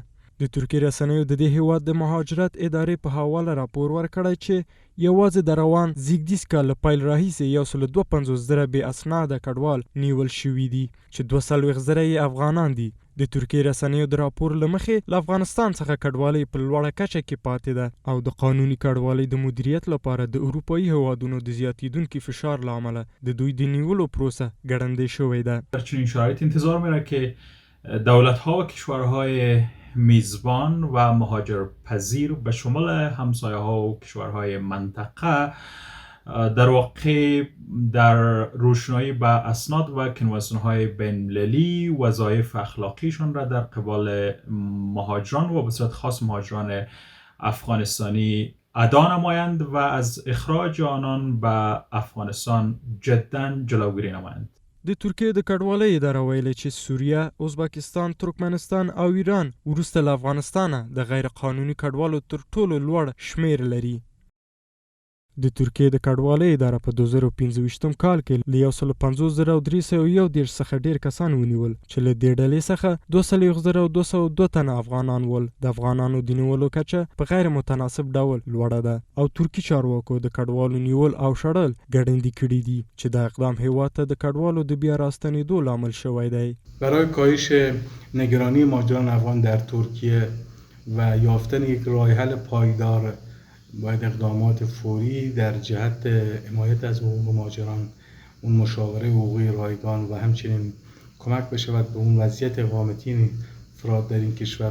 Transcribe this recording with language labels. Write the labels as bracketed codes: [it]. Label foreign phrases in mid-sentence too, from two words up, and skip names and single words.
[ps] د ترکیې رسنیو د دې هیواد د مهاجرت ادارې په حواله راپور ورکړی چې یوازې د روان زیږدیز کال له پیل راهیسې 152,000 بې اسناده کډوال نیول شوي دي چې 42,000 یې افغانان دي. د ترکیې رسنیو د راپور له مخې له افغانستان څخه کډوالۍ په لوړه کچه کې پاتې ده او د قانوني کډوالۍ د مدیریت لپاره د اروپایي هیوادونو د زیاتیدونکي فشار له امله د دوی د نیولو پروسه ګړندۍ شوې ده. [fa] در چنین شرایط انتظار میره که دولت‌ها و کشورهای میزبان و مهاجرپذیر به شمول همسایه‌ها و کشورهای منطقه در واقع در روشنایی به اسناد و کنوانسیون‌های بین‌المللی وظایف اخلاقیشان را در قبال مهاجران و به صورت خاص مهاجران افغانستانی ادا نمایند و از اخراج آنان به افغانستان جداً جلوگیری نمایند. [ps] د ترکیې د کډوالۍ اداره ویلي چې سوریه، ازبکستان، ترکمنستان او ایران وروسته له افغانستانه د غیر قانوني کډوالو تر ټولو لوړ شمیر لري. د ترکیې د کډوالۍ اداره په 2025 کال کې له 150,301 څخه ډیر کسان ونیول چې له دې ډلې څخه 201,202 تنه افغانان ول. د افغانانو د نیولو کچه په غیر متناسب ډول لوړه ده او ترکی چارواکو د کډوالو نیول او شړل ګړندي کړي دي چې دا اقدام هیواد ته د کډوالو د بیا راستنېدو لامل شوی دی. [fa] برای کاهش نگرانی مهاجران افغان در ترکیه و یافتن یک راه حل پایدار باید اقدامات فوری در جهت حمایت از حقوق مهاجران، اون مشاوره حقوقی رایگان و همچنین کمک بشود به اون وضعیت اقامتی افراد در این کشور